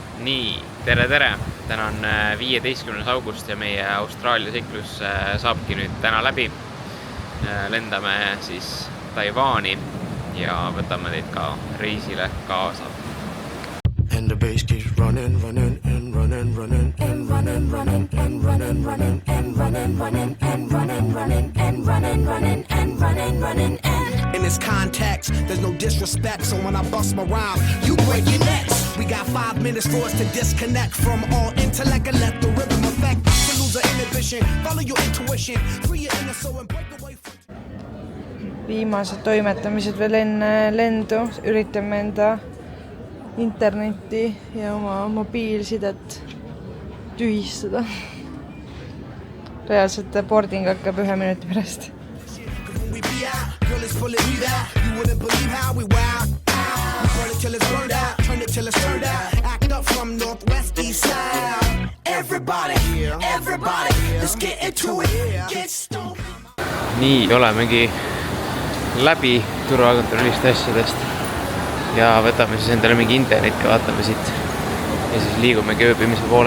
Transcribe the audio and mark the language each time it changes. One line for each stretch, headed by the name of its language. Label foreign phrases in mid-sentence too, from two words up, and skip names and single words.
Estonian: Nii, tere! Täna on 15. august ja meie Austraalia seiklus saabki nüüd täna läbi. Lendame siis Taiwani ja võtame teid ka reisile kaasa.
English: And the bass keeps running and running and running and running and running and running. In this context, there's no disrespect, so when I bust my rhyme, you break your necks. We got 5 minutes for us to disconnect from all intellect and let the rhythm affect. To lose our inhibition, follow your intuition, free your inner soul and break away from...
Estonian: Viimased toimetamised veel enne lendu, üritame enda internetti ja oma mobiilsidet tühistada. Reaalselt boarding hakkab 1 minuti pärast. Nii, olemegi läbi turvakontrollist asjadest ja võtame siis endale mingi internet ka, vaatame siit ja siis liigumegi ööbimise poole.